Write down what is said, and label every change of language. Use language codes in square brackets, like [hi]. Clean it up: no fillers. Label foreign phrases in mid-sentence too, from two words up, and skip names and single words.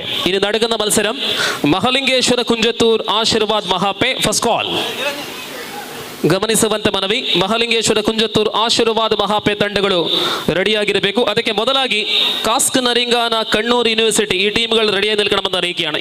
[ml] ഇനി നടക്കുന്ന മത്സരം മഹലിംഗേശ്വര കുഞ്ചത്തൂർ ಆಶೀರ್ವಾದ್ ಮಹಾಪೆ. [kn] ಫಸ್ಟ್ ಕಾಲ್ ಗಮನಿಸುವಂತೆ ಮನವಿ. ಮಹಲಿಂಗೇಶ್ವರ ಕುಂಜತ್ತೂರ್ ಆಶೀರ್ವಾದ್ ಮಹಾಪೆ ತಂಡಗಳು ರೆಡಿಯಾಗಿರಬೇಕು. ಅದಕ್ಕೆ ಮೊದಲಾಗಿ [ml] ಕಾಸ್ಕ್ ನರಿಂಗಾನ കണ്ണൂർ യൂണിവേഴ്സിറ്റി ഈ ടീമുകൾ റെഡിയായി നിൽക്കണമെന്ന് അറിയിക്കുകയാണ്.